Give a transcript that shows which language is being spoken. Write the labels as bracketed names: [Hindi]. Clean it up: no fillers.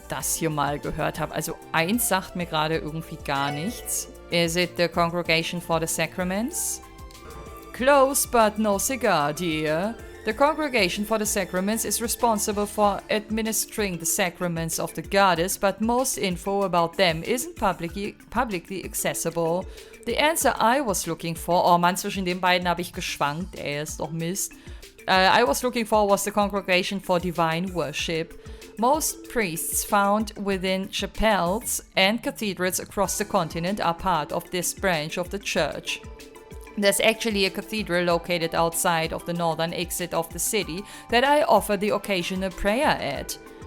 [German] das hier mal gehört habe. Also eins sagt mir gerade irgendwie gar nichts. [English] Is it the Congregation for the Sacraments? Close, but no cigar, dear. The Congregation for the Sacraments is responsible for administering the sacraments of the goddess, but most info about them isn't publicly accessible. The answer I was looking for, [German] oh Mann, zwischen den beiden habe ich geschwankt, ey, ist doch Mist. [English] I was looking for was the Congregation for Divine Worship. Most priests found within chapels and cathedrals across the continent are part of this branch of the church. There's actually a cathedral located outside of the northern exit of the city that I offer the occasional prayer at.